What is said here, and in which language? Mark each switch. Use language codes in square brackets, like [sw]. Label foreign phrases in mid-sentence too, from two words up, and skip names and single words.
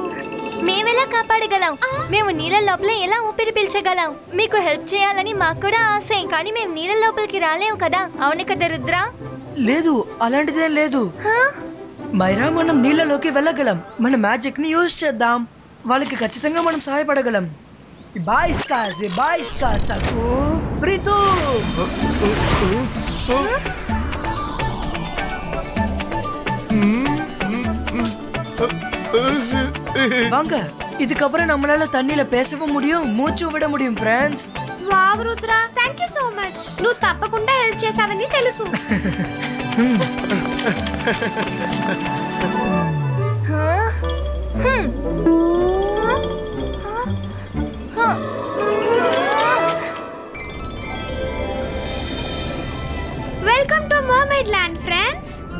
[te] మేమెలా కాపాడగలం? మేము నీళ్ళ లోపల ఎలా ఊపిరి పీల్చగలం? మీకు హెల్ప్ చేయాలని మాకు కూడా ఆశే, కానీ మేము నీళ్ళ లోపలికి రాలేము కదా. అవును కదా రుద్ర? లేదు, అలాంటిదేం లేదు. మైరా, మనం నీళ్ళలోకి వెళ్ళగలం. మన మ్యాజిక్ ని యూజ్ చేద్దాం. వాళ్ళకి ఖచ్చితంగా మనం సహాయపడగలం. [ta] வாங்க, இதுக்கப்புறம் நம்மளால தண்ணியில பேசவும் முடியும், மூச்சு விட முடியும் ఫ్రెండ్స్. [te] వావ్ రుద్ర, [en] thank you so much. [te] నువ్వు తప్పకుండా హెల్ప్ చేస్తావని తెలుసు. [en] welcome to mermaid land friends.